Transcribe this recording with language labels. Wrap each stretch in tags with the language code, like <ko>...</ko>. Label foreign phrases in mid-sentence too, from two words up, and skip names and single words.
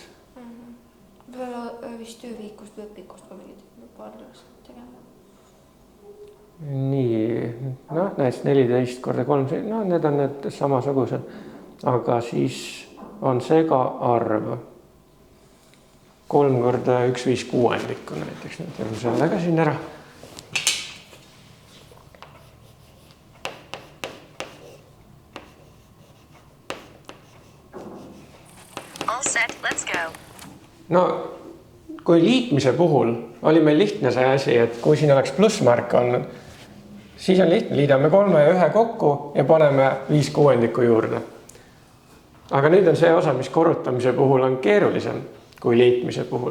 <et>Võib-olla vist tööviikust või õpikust ka mingid paar ülesannet tegema. Nii, näiteks 14 korda 3, need on need samasugused, aga siis on see ka arv. 3 korda 1/5 näiteks, teeme selle ka siin ära.</et> <en>All set, let's go.</en> <et>No, kui liitmise puhul oli meil lihtne see asi, et kui siin oleks plussmärk olnud, siis on lihtne, liidame 3 ja 1 kokku ja paneme 5/6 juurde. Aga nüüd on see osa, mis korrutamise puhul on keerulisem kui liitmise puhul.</et>